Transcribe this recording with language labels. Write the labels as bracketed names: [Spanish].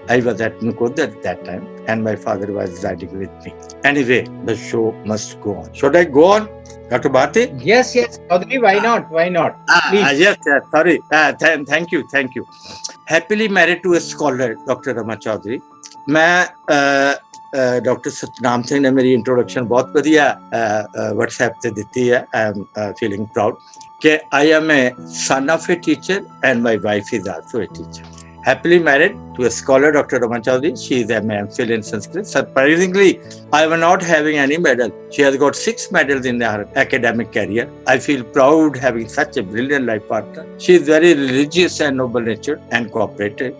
[English] I was at Nukud at that time, and my father was residing with me. Anyway, the show must go on. Should I go on, Dr. Bharti? Yes, Chaudhary, why not? Why not? Yes, sorry. Thank you. Happily married to a scholar, Dr. Rama Chaudhary. [Hindi] मैं doctor Satnam Singh ने मेरी introduction बहुत बढ़िया WhatsApp पे दी है. [English] I am feeling proud कि I am a son of a teacher and my wife is also a teacher. Happily married to a scholar, Dr. Rama Chaudhary. She is an MPhil in Sanskrit. Surprisingly, I am not having any medal. She has got 6 medals in her academic career. I feel proud having such a brilliant life partner. She is very religious and noble-natured and cooperative.